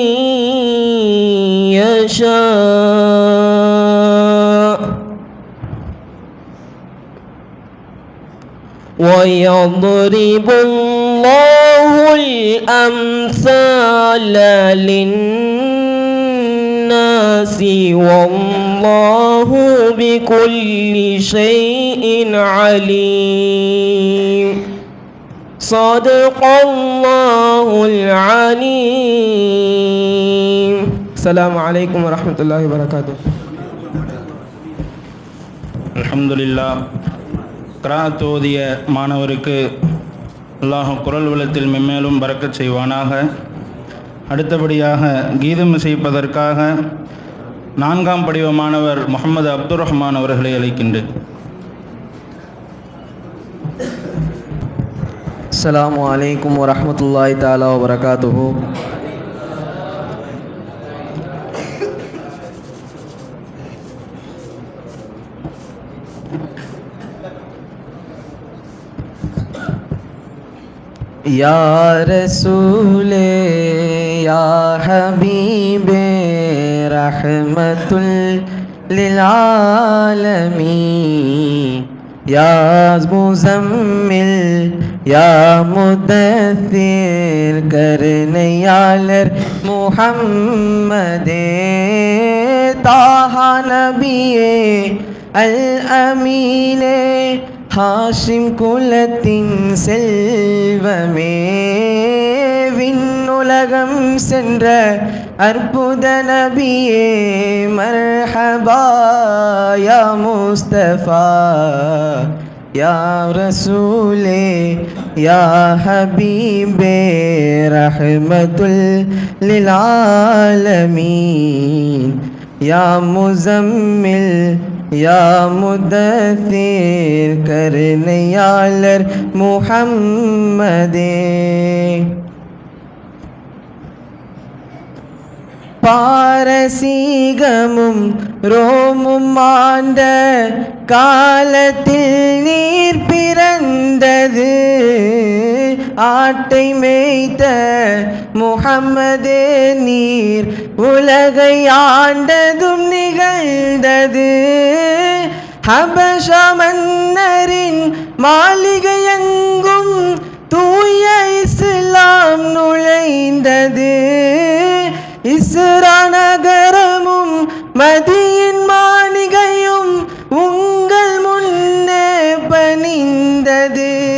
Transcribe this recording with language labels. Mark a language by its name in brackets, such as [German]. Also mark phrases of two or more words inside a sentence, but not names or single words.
[Arabic] يشاء ويضرب الله الأمثال للناس والله بكل شيء عليم. صدق الله العليم. السلام عليكم ورحمة الله وبركاته. அல்ஹம்துலில்லாஹ். [Tamil] கிராத் ஓதிய மாணவருக்கு அல்லாஹ் குரல் வளத்தில் மென்மேலும் பரக்கத் செய்வானாக. அடுத்தபடியாக கீதம் இசைப்பதற்காக 4ஆம் படிவ மாணவர் முகமது அப்துல் ரஹ்மான் அவர்களை அழைக்கின்றேன். [Arabic] السلام عليكم ورحمة الله تعالى وبركاته. يا رسولِ يا حبيبِ رحمةً للعالمين يا مزمل يا مدثر كرنيالر محمدِ طه نبيِّ الأمين [Tamil] ஹாஷிம் குலத்தின் செல்வமே விண்ணுலகம் சென்ற அற்புத நபியே [Arabic] مرحبا يا مصطفى يا رسولِ يا حبيبِ رحمةً لل عالمين يا مزمل يا مدثر كرنيالر محمد [Tamil] பாரசீகமும் ரோமும் ஆண்ட காலத்தில் நீர் பிறந்தது ஆட்டை மேய்த்த முஹம்மதே நீர் உலகை ஆண்டதும் நிகழ்ந்தது ஹபஷ மன்னரின் மாளிகை எங்கும் தூய இஸ்லாம் நுழைந்தது இஸ்ரா நகரமும் மதியின் மாளிகையும் உங்கள் முன்னே பணிந்தது